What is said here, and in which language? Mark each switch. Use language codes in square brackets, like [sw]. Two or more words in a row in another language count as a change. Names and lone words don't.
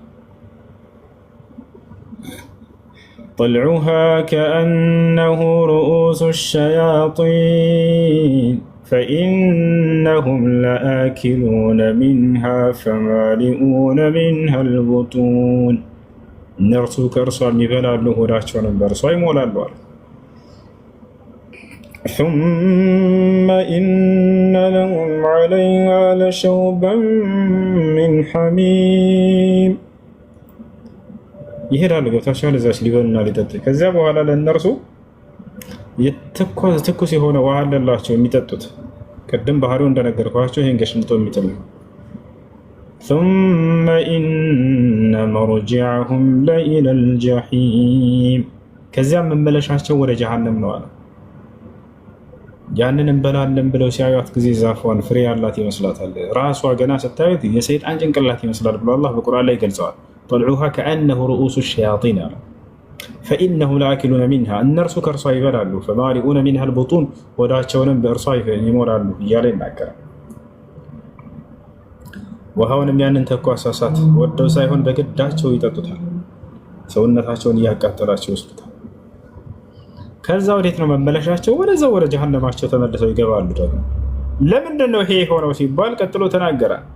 [ar] طلعها كأنه رؤوس الشياطين فإنهم لآكلون منها فمالئون منها البطون [am] እነርሱ ከእርሷ የሚበላሉ ሆዳቸውንም በእርሷ ይሞላሉ አለ። [ar] ثم إن لهم عليها لشوبا من حميم [am] ይሄዳሉ ገብታችኋል። እዛች ሊበሉና ሊጠጡ ከዚያ በኋላ ለእነርሱ ትኩስ የሆነ ውሃ አለላቸው የሚጠጡት። ቅድም ባህሪው እንደነገርኳቸው ይሄን ገሽምጦ የሚጥል ነው። [ar] ثم إن مرجعهم لإلى الجحيم [am] ከዚያም መመለሻቸው ወደ ጀሃነም ነው አለ። ያንን እንበላለን ብለው ሲያዩት ጊዜ ዛፏን ፍሬ ያላት ይመስላታል። ራሷ ገና ስታዩት የሰይጣን ጭንቅላት ይመስላል ብሎ አላህ በቁርአን ላይ ገልጸዋል። [ar] طلعوها كأنه رؤوس الشياطين فإنهم لآكلون منها [am] እነርሱ ከእርሷ ይበላሉ። [ar] فمالئون منها البطون [am] ወዳቸውንም በእርሷ ይሞላሉ እያለ ይናገራል። ውሃውንም ያንን ተኳስ እሳት ወደው ሳይሆን በግዳቸው ይጠጡታል። ሰውነታቸውን እያቃጠላቸው ይወስዱታል። ከዛ ወዴት ነው መመለሻቸው? ወደዛው ወደ ጀሃነማቸው ተመልሰው ይገባሉ። ደግሞ ለምንድን ነው ይሄ የሆነው ሲባል ቀጥሎ ተናገረ።